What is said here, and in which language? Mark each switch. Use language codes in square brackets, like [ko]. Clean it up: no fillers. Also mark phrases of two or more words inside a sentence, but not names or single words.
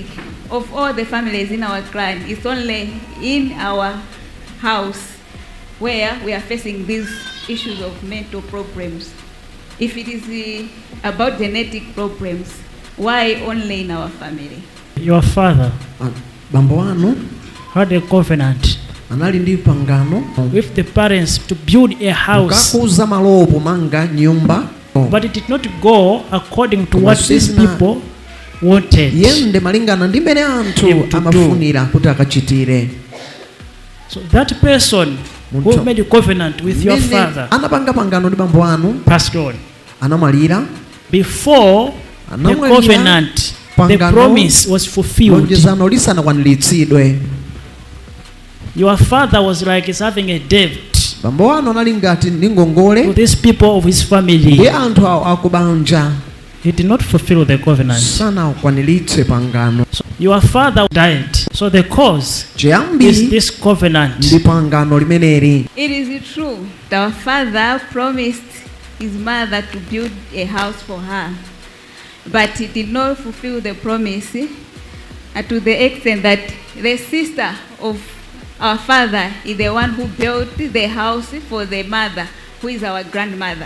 [en] Of all the families in our clan, it's only in our house where we are facing these issues of mental problems. If it is about genetic problems, why only in our family? Your father [ny] Bambo wanu [en] had a covenant [ny] anali ndi pangano [en] with the parents to build a house, [ny] kakuza malowo pomanga nyumba, [en] but it did not go according to what these people wanted. [ny] yende malingana ndi mmene anthu amafunira kuti akachitire. [en] So that person who made a covenant with your father [ny] anapanga pangano ndi bambo anu [en] passed on. [ny] anamalira. [en] Before the covenant, the promise was fulfilled. [ny] lonjezano lisanakwaniritsidwe. [en] Your father was like is having a debt [ny] bambo wanu anali ngati ndi ngongole [en] to these people of his family. [ny] ndi anthu akubanja. [en] He did not fulfill the covenant. [ny] sanakwaniritse pangano. [en] So your father died. So the cause is this covenant. [ny] ndi pangano limeneli. [en] It is true. Our father promised his mother to build a house for her, but he did not fulfill the promise to the extent that the sister of our father is the one who built the house for the mother, who is our grandmother.